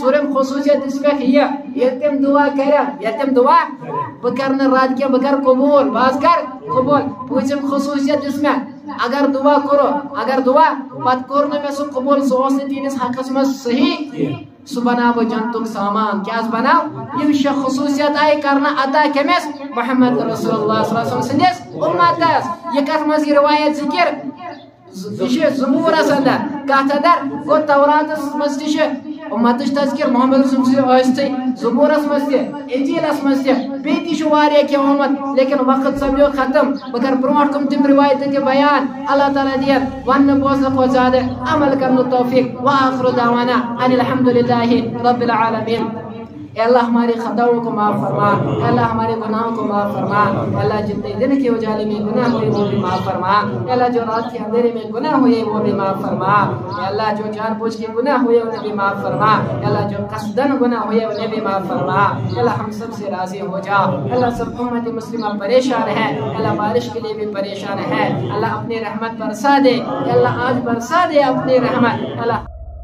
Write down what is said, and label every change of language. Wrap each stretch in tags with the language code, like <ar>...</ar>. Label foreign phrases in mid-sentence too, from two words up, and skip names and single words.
<ks>ژوٗرِم خصوٗصیت دِژ مےٚ ییٚلہِ تِم دُعا کرن ییٚلہِ تِم دُعا بہٕ کرٕ نہٕ رد کینٛہہ بہٕ کرٕ قبوٗل بہٕ حظ کرٕ قبوٗل پوٗژِم خصوٗصیت دِژ مےٚ اگر دعا کرو اگر دعا پتہٕ کوٚر نہٕ مےٚ سُہ قبوٗل سُہ اوس نہٕ تِہنٛدِس حقس منٛز صحیح سُہ بناو بہٕ جنتُک سامان کیٛاہ حظ بناو یِم 6 خصوٗصیت آیہِ کرنہٕ عطا کٔمِس</ks> <ar>محمد رسول اللہ صلی اللہ علیہ وسلم</ar> <ks>سٕنٛدِس اُمتس یہِ کتھ منٛز یہِ روایت ذِکر یہ چھِ زبوٗرس اندر کتھ اندر گوٚو توراتس منٛز تہِ چھِ اُمتٕچ تذکر محمد رسول ٲسۍتھٕے زبوٗرس منٛز تہِ انجیٖلس منٛز تہِ بیٚیہِ تہِ چھُ واریاہ کینٛہہ آمُت لیکن وقت سپدیو ختم بہٕ کرٕ برونٛٹھ کُن تِم روایتہٕ تہِ بیان اللہ تعالیٰ دِیَن وننہٕ بوزنہٕ کھۄتہٕ زیادٕ عمل کرنُک توفیق</ks> <ar>وآخر دعوانا ان الحمد للہ رب العالمین</ar> <ur>اے اللہ ہماری خطاؤں کو معاف فرما اے اللہ ہمارے گناہوں کو معاف فرما اے اللہ جتنے دن کے اجالے میں گناہ ہوئے وہ بھی معاف فرما اے اللہ جو رات کے اندھیرے میں گناہ ہوئے وہ بھی معاف فرما اے اللہ جو جان بوجھ کے گناہ ہوئے انہیں بھی معاف فرما اے اللہ جو قصدن گناہ ہوئے انہیں بھی معاف فرما اے اللہ ہم سب سے راضی ہو جا اے اللہ سب امت مسلمہ پریشان ہے اے اللہ بارش کے لیے بھی پریشان ہے اللہ اپنی رحمت برسا دے اے اللہ آج برسا دے اپنی رحمت اے اللہ</ur>